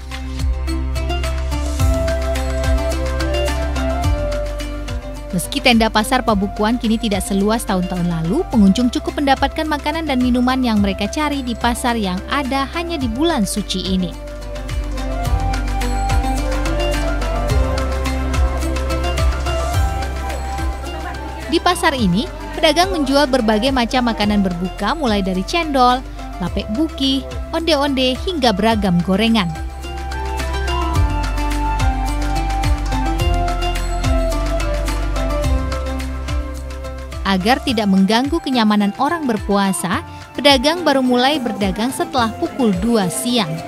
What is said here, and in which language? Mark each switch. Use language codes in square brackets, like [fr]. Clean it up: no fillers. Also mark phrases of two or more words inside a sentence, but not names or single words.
[id] Meski tenda pasar Pabukuan kini tidak seluas tahun-tahun lalu, pengunjung cukup mendapatkan makanan dan minuman yang mereka cari di pasar yang ada hanya di bulan suci ini. Di pasar ini, pedagang menjual berbagai macam makanan berbuka mulai dari cendol, lapek buki, onde-onde hingga beragam gorengan. Agar tidak mengganggu kenyamanan orang berpuasa, pedagang baru mulai berdagang setelah pukul 2 siang.